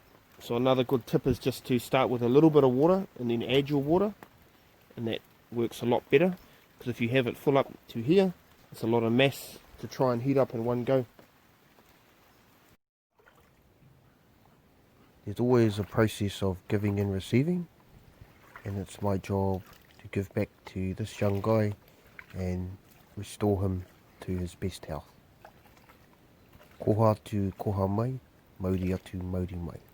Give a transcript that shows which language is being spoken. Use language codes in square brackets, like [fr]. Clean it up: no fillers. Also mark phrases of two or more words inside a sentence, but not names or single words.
[en] So another good tip is just to start with a little bit of water and then add your water, and that works a lot better, because if you have it full up to here, it's a lot of mass to try and heat up in one go. There's always a process of giving and receiving, and it's my job to give back to this young guy and restore him to his best health. [mi] Koha atu koha mai, mauri atu mauri mai.